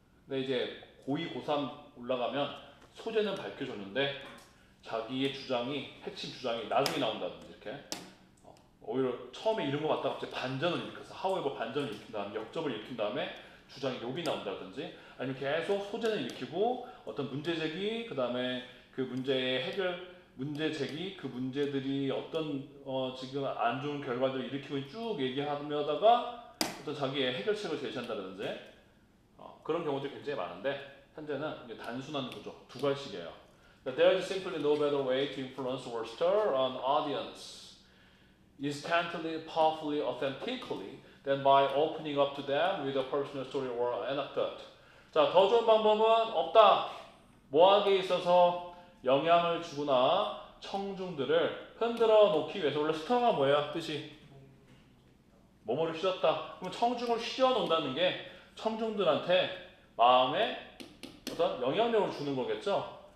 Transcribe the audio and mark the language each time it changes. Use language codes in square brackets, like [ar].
[ko] 근데 이제 고2, 고3 올라가면 소재는 밝혀줬는데 자기의 주장이 핵심 주장이 나중에 나온다든지 이렇게 오히려 처음에 이런 거 갖다가 갑자기 반전을 일으켜서 however 반전을 일으킨 다음에 역접을 일으킨 다음에 주장이 욕이 나온다든지 아니면 계속 소재를 일으키고 어떤 문제 제기 그 다음에 그 문제의 해결 문제 제기 그 문제들이 어떤 지금 안 좋은 결과들을 일으키고 쭉 얘기하다가 어떤 자기의 해결책을 제시한다든지 그런 경우들이 굉장히 많은데 현재는 이제 단순한 구조 두 가지씩이에요. [en] There is simply no better way to influence or stir an audience instantly, powerfully, authentically than by opening up to them with a personal story or anecdote. [ko] 자, 더 좋은 방법은 없다. 뭐하기에 있어서 영향을 주거나 청중들을 흔들어 놓기 위해서 원래 스터가 뭐예요? 뜻이 뭐뭐를 휘젓다. 그럼 청중을 휘저 놓는다는 게 청중들한테 마음에 어떤 영향력을 주는 거겠죠.